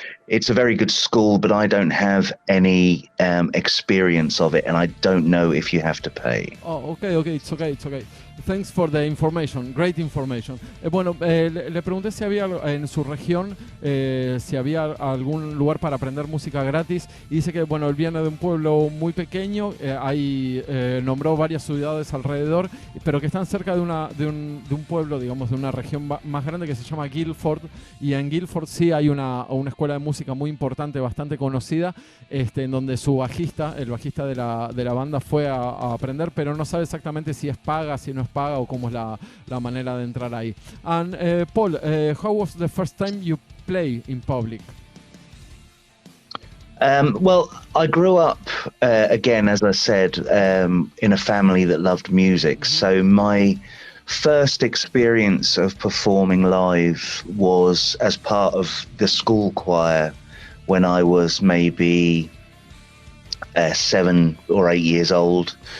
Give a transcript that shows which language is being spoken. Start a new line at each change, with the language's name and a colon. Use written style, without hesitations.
English: It's a very good school, but I don't have any experience of it, and I don't know if you have to pay. Oh, okay, it's okay. Thanks for the information, great information.
Spanish: Bueno, le pregunté si había en su región, si había algún lugar para aprender música gratis, y dice que, bueno, él viene de un pueblo muy pequeño, nombró varias ciudades alrededor, pero que están cerca de un pueblo, digamos, de una región más grande que se llama Guildford, y en Guildford sí hay una escuela de música muy importante, bastante conocida, en donde el bajista de la banda fue a aprender, pero no sabe exactamente si es paga, si no es paga o cómo es la manera de entrar ahí.
English: And Paul, how was the first time you play in public? Well, I grew up, again, as I said, in a family that loved music. So my first experience of performing live was as part of the school choir when I was maybe 7 or 8 years old.